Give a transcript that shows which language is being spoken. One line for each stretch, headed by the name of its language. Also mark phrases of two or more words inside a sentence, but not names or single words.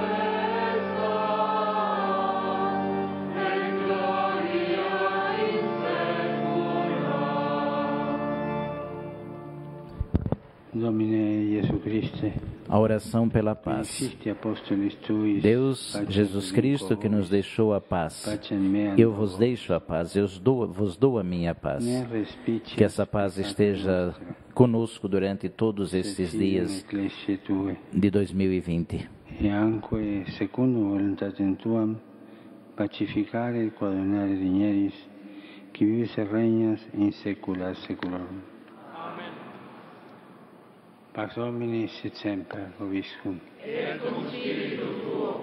Portuguese: A oração pela paz. Deus, Jesus Cristo, que nos deixou a paz. Eu vos deixo a paz, vos dou a minha paz. Que essa paz esteja conosco durante todos estes dias de 2020.
Italian: E anche,
Latin: secondo voluntatem Tuam, pacificare et coadunare digneris, qui vives et regnas in saecula saeculorum. Pax Domini sit semper vobiscum. Et cum spiritu tuo.